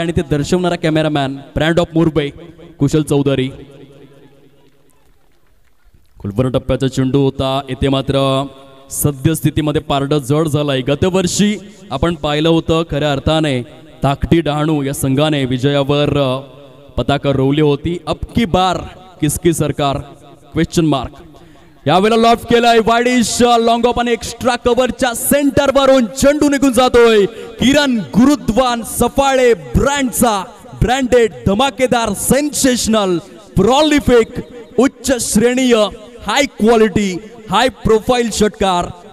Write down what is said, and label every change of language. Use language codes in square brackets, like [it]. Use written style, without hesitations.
[mr] आणि ते दर्शवणारा कॅमेरामॅन ब्रँड ऑफ मुरबे कुशल चौधरी. खुलवर्ण टप्प्याचा चेंडू होता. येथे मात्र सद्यस्थितीमध्ये पारडं जड झालंय. गतवर्षी आपण पाहिलं होतं खऱ्या अर्थाने ताकटी डहाणू या संघाने विजयावर पताका रोवली होती. [hi] अब की बार किसकी सरकार क्वेश्चन मार्क. [mr] यावेळेला लॉफ्ट केलाय वाडिश लॉंग ऑफ आणि एक्स्ट्रा कव्हरच्या सेंटर वरून चेंडू निघून जातोय. किरण गुरुद्वान सफाळे ब्रँडचा ब्रँडेड धमाकेदार सेन्सेशनल प्रॉलिफिक उच्च श्रेणीय हाय क्वालिटी हाय प्रोफाईल षटकार.